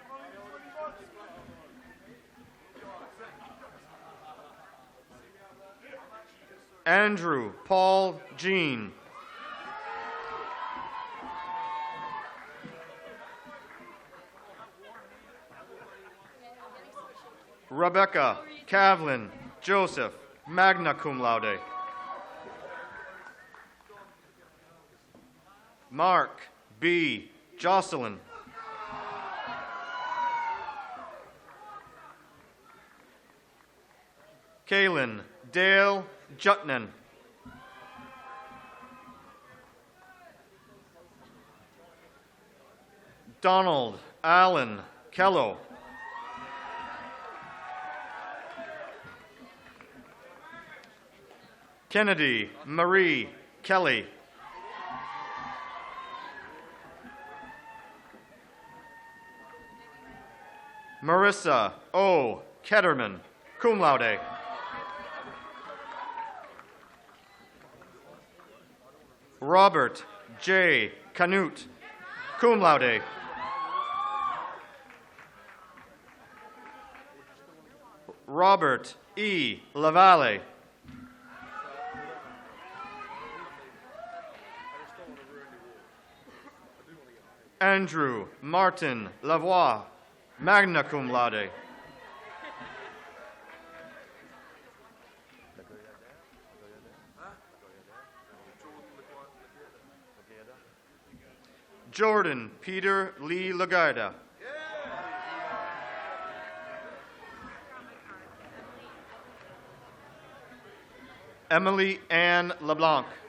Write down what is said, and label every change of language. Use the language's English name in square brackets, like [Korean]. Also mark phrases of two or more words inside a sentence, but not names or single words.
[English] Andrew Paul Jean. Rebecca Cavlin Joseph, [Latin] magna cum laude. [English] Mark B. Jocelyn. Kaylin Dale Jutnan. Donald Allen Kello. Kennedy Marie Kelly. Marissa O. Ketterman, [Latin] cum laude. [English] Robert J. Canute, [Latin] cum laude. [English] Robert E. Lavalle. Andrew Martin Lavoie, [Latin] magna cum laude. [English] Jordan Peter Lee Lagarda. Emily Ann LeBlanc.